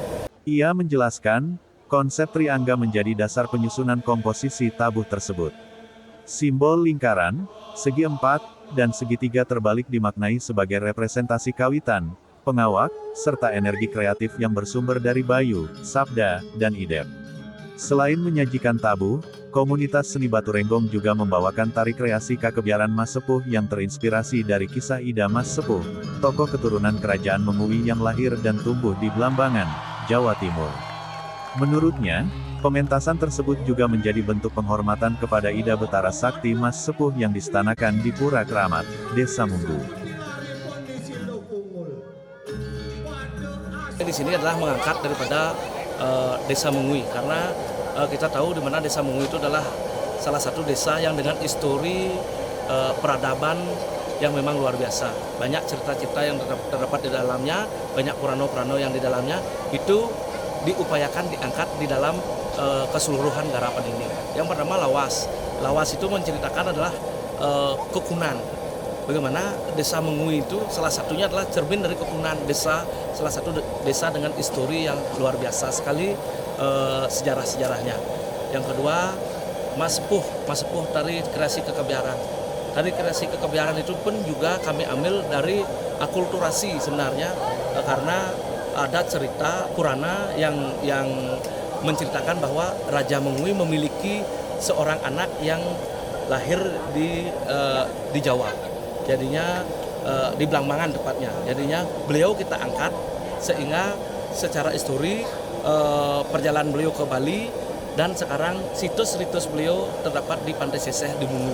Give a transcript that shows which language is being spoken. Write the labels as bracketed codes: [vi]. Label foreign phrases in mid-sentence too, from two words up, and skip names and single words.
[id] Ia menjelaskan, konsep triangga menjadi dasar penyusunan komposisi tabuh tersebut. Simbol lingkaran, segi empat, dan segitiga terbalik dimaknai sebagai representasi kawitan, pengawak, serta energi kreatif yang bersumber dari Bayu, Sabda, dan Idep. Selain menyajikan tabuh, komunitas seni Batu Renggong juga membawakan tari kreasi Kakebiaran Mas Sepuh yang terinspirasi dari kisah Ida Mas Sepuh, tokoh keturunan kerajaan Mengui yang lahir dan tumbuh di Blambangan, Jawa Timur. Menurutnya, pementasan tersebut juga menjadi bentuk penghormatan kepada Ida Betara Sakti Mas Sepuh yang distanakan di Pura Keramat, Desa Munggu. Di sini adalah mengangkat daripada Desa Mengui, karena kita tahu di mana Desa Mengui itu adalah salah satu desa yang dengan histori peradaban yang memang luar biasa. Banyak cerita-cerita yang terdapat di dalamnya, banyak purano-purano yang di dalamnya, itu diupayakan diangkat di dalam keseluruhan garapan ini. Yang pertama lawas. Lawas itu menceritakan adalah kekunan. Bagaimana Desa Mengui itu salah satunya adalah cermin dari kekunan desa, salah satu desa dengan histori yang luar biasa sekali sejarah-sejarahnya. Yang kedua, Mas Sepuh tari kreasi Kekebiaran. Tari kreasi Kekebiaran itu pun juga kami ambil dari akulturasi sebenarnya, karena ada cerita Purana yang menceritakan bahwa Raja Mengui memiliki seorang anak yang lahir di Jawa. Jadinya di Blambangan tepatnya. Jadinya beliau kita angkat sehingga secara histori perjalanan beliau ke Bali, dan sekarang situs-situs beliau terdapat di Pantai Seseh di Munggu.